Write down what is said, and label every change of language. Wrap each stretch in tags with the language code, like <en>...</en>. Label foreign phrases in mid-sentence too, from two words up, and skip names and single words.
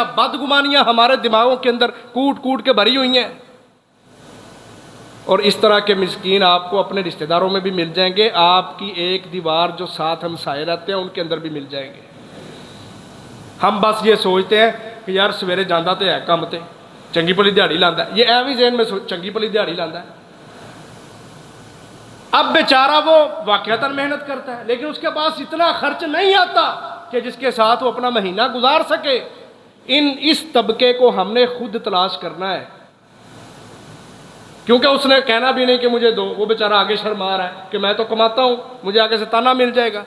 <ur>بدگمانیاں ہمارے دماغوں کے اندر کوٹ کوٹ کے بھری ہوئی ہیں۔ اور اس طرح کے مسکین آپ کو اپنے رشتہ داروں میں بھی مل جائیں گے، آپ کی ایک دیوار جو ساتھ ہم سائے رہتے ہیں ان کے اندر بھی مل جائیں گے۔ ہم بس یہ سوچتے ہیں کہ</ur> <pa>یار سویرے جانا تو ہے کام تے، چنگی بھلی دیہڑی لاندا ہے، یہ ایویں ذہن میں چنگی بھلی دیہڑی لاندا ہے۔</pa> <ur>اب بیچارہ وہ واقعتاً محنت کرتا ہے، لیکن اس کے پاس اتنا خرچ نہیں آتا کہ جس کے ساتھ وہ اپنا مہینہ گزار سکے۔ اس طبقے کو ہم نے خود تلاش کرنا ہے، کیونکہ اس نے کہنا بھی نہیں کہ مجھے دو، وہ بیچارہ آگے شرما رہا ہے کہ میں تو کماتا ہوں، مجھے آگے سے تانا مل جائے گا۔</ur>